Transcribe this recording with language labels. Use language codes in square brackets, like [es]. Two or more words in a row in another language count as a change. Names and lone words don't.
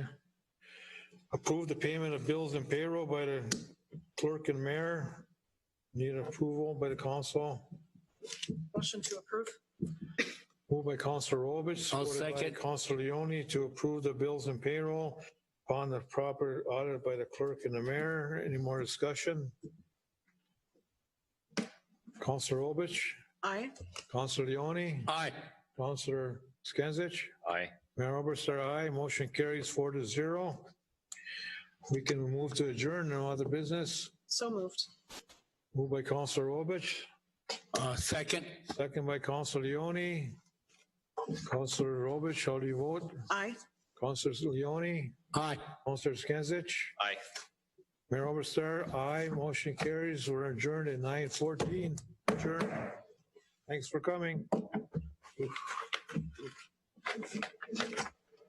[en] Approve the payment of bills and payroll by the clerk and mayor. Need approval by the council. Motion to approve. Moved by Councilor Obich. I'll supported by second. Councilor Leone to approve the bills and payroll upon the proper audit by the clerk and the mayor. Any more discussion? Councilor Obich. Aye. Councilor Leone. Aye. Councilor Skinsich. Aye. Mayor Oberstar, aye. Motion carries 4-0. We can move to adjourn. No other business. So moved. Moved by Councilor Obich. Second. Second by Councilor Leone. Councilor Obich, how do you vote? Aye. Councilor Leone. Aye. Councilor Skinsich. Aye. Mayor Oberstar, aye. Motion carries. We're adjourned at 9:14. Adjourned. Thanks for coming.